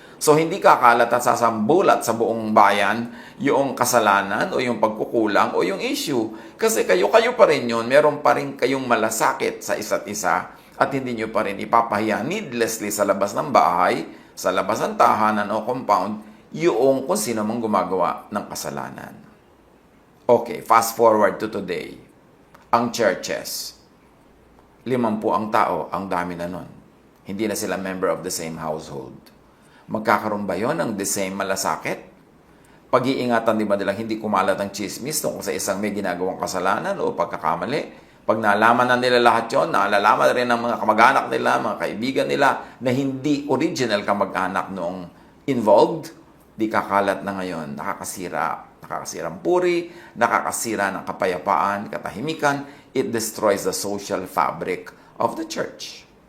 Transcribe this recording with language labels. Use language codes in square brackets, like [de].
[tl] So, hindi kakalat at sasambulat sa buong bayan yung kasalanan o yung pagkukulang o yung issue. Kasi kayo pa rin yun, meron pa rin kayong malasakit sa isa't isa at hindi nyo pa rin ipapahiya needlessly sa labas ng bahay, sa labas ng tahanan o compound, yung kung sino mang gumagawa ng kasalanan. [en] Okay, fast forward to today. [tl] Ang churches, 50 ang tao, ang dami na nun. Hindi na sila [en] member of the same household. [tl] Magkakaroon ba yun ng the same malasakit? Pag-iingatan din ba nilang hindi kumalat ang chismis tungkol sa isang may ginagawang kasalanan o pagkakamali? Pag nalaman na nila lahat yun, naalalaman rin ng mga kamag-anak nila, mga kaibigan nila, na hindi original kamag-anak noong involved, di kakalat na ngayon, nakakasira ang puri, nakakasira ng kapayapaan, katahimikan, [en] it destroys the social fabric of the church.